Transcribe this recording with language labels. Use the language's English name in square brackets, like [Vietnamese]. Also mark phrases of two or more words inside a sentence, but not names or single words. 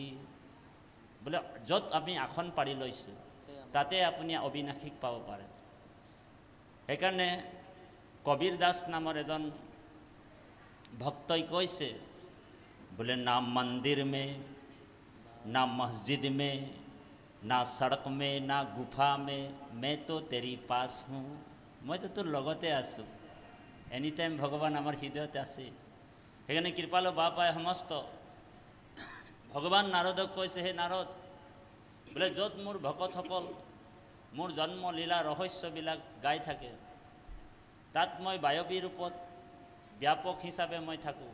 [Assamese] বোলে য'ত আমি আসন পাৰি লৈছোঁ তাতে আপুনি অবিনাশীক পাব পাৰে। সেইকাৰণে কবিৰ দাস নামৰ এজন ভক্তই কৈছে, বোলে [Hindi] ना मंदिर में, ना मस्जिद में, ना सड़क में, ना गुफा में, मैं तो तेरी पास हूँ, [Assamese] মইতো তোৰ লগতে আছোঁ। [English] any time [Assamese] ভগৱান আমাৰ হৃদয়তে আছে। সেইকাৰণে কৃপালু বাপাই সমস্ত ভগৱান নাৰদক কৈছে, হে নাৰদ, বোলে য'ত মোৰ ভকতসকল মোৰ জন্ম লীলা ৰহস্যবিলাক গাই থাকে তাত মই বায়বী ৰূপত ব্যাপক হিচাপে মই থাকোঁ।